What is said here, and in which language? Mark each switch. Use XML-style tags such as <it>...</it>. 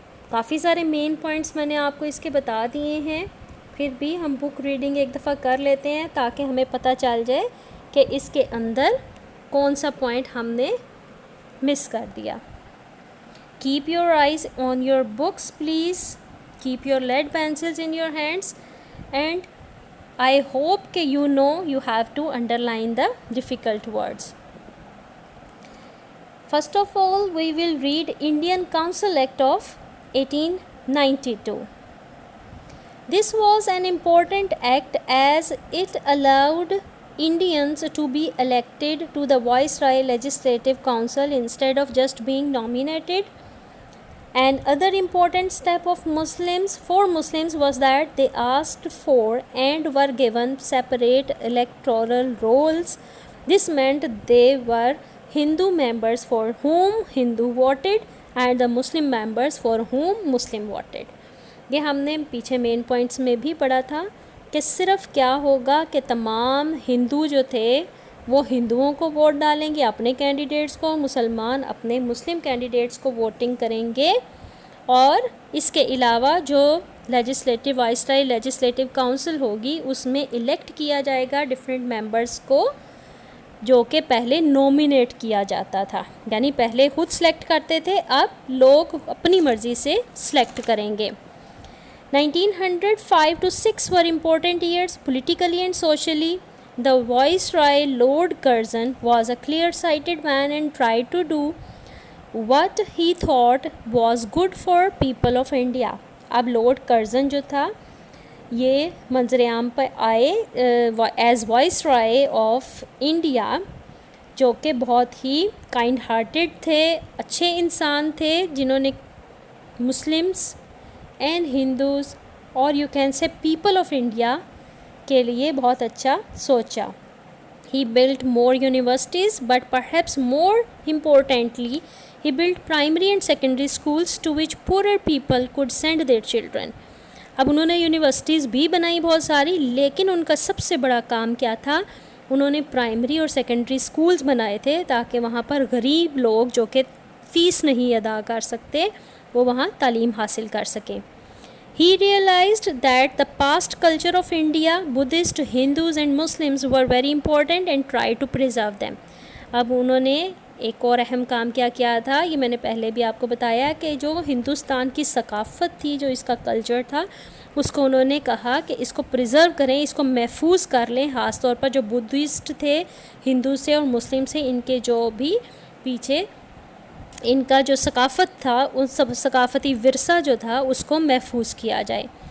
<ur>کافی سارے main points میں نے آپ کو اس کے بتا دیے ہیں, پھر بھی ہم بک ریڈنگ ایک دفعہ کر لیتے ہیں تاکہ ہمیں پتہ چل جائے کہ اس کے اندر کون سا پوائنٹ ہم نے مس کر دیا.</ur> <en>Keep your eyes on your books please. Keep your lead pencils in your hands, and I hope that you have to underline the difficult words. First of all, we will read Indian Council Act of 1892. This was an important act as it allowed Indians to be elected to the Viceroy Legislative Council instead of just being nominated. Another important step of Muslims was that they asked for and were given separate electoral rolls. This meant they were Hindu members for whom Hindu voted and the Muslim members for whom Muslim voted.</en> <ur>یہ ہم نے پیچھے main points میں بھی پڑھا تھا کہ صرف کیا ہوگا کہ تمام ہندو جو تھے وہ ہندوؤں کو ووٹ ڈالیں گے اپنے کینڈیڈیٹس کو, مسلمان اپنے مسلم کینڈیڈیٹس کو ووٹنگ کریں گے. اور اس کے علاوہ جو وائسرائے لیجسلیٹو کاؤنسل ہوگی اس میں الیکٹ کیا جائے گا ڈفرینٹ ممبرس کو, جو کہ پہلے نومینیٹ کیا جاتا تھا, یعنی پہلے خود سلیکٹ کرتے تھے, اب لوگ اپنی مرضی سے سلیکٹ کریں گے.</ur> <en>1905 to 6 were important years politically and socially. The Viceroy Lord Curzon was a clear-sighted man and tried to do what he thought was good for people of India.</en> <ur>اب لارڈ کرزن جو تھا یہ منظر عام پہ آئے</ur> <en>as viceroy of India,</en> <ur>جو کہ بہت ہی کائنڈ ہارٹیڈ تھے, اچھے انسان تھے, جنہوں نے مسلمس اینڈ ہندوز اور</ur> <en>you can say people of India</en> <ur>کے لیے بہت اچھا سوچا.</ur> <en>He built more universities, but perhaps more importantly, he built primary and secondary schools to which poorer people could send their children.</en> <ur>اب انہوں نے یونیورسٹیز بھی بنائی بہت ساری, لیکن ان کا سب سے بڑا کام کیا تھا, انہوں نے پرائمری اور سیکنڈری اسکولز بنائے تھے تاکہ وہاں پر غریب لوگ جو کہ فیس نہیں ادا کر سکتے وہ وہاں تعلیم حاصل کر سکیں.</ur> <en>He realized that the past culture of India, Buddhists, Hindus and Muslims were very important and tried to preserve them.</en> <ur>اب انہوں نے ایک اور اہم کام کیا تھا, یہ میں نے پہلے بھی آپ کو بتایا کہ جو ہندوستان کی ثقافت تھی, جو اس کا کلچر تھا, اس کو انہوں نے کہا کہ اس کو پریزرو کریں, اس کو محفوظ کر لیں, خاص طور پر جو بدھسٹ تھے, ہندو سے اور مسلم سے, ان کے جو بھی پیچھے ان کا جو ثقافت تھا, ان سب ثقافتی ورثہ جو تھا اس کو محفوظ کیا جائے.</ur>